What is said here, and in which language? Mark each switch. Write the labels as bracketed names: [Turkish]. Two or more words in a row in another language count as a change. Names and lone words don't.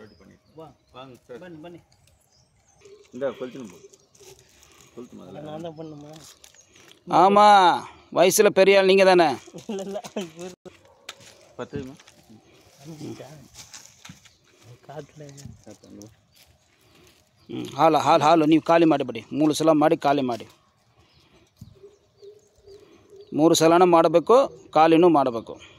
[Tamil] ரெடி பண்ணி வாங்க சார். பண்ணி இந்த கொளுத்துணும் கொளுத்து முதல்ல. நான் தான் பண்ணுமா? ஆமாம், வயசில் பெரிய ஆள் நீங்கள் தானே? இல்லை 10 [Kannada] ಹಾಲು ನೀವು ಖಾಲಿ ಮಾಡಿಬಿಡಿ. 3 ಸಲ ಮಾಡಿ ಖಾಲಿ ಮಾಡಿ. 3 ಸಲನೂ ಮಾಡಬೇಕು, ಖಾಲಿನೂ ಮಾಡಬೇಕು.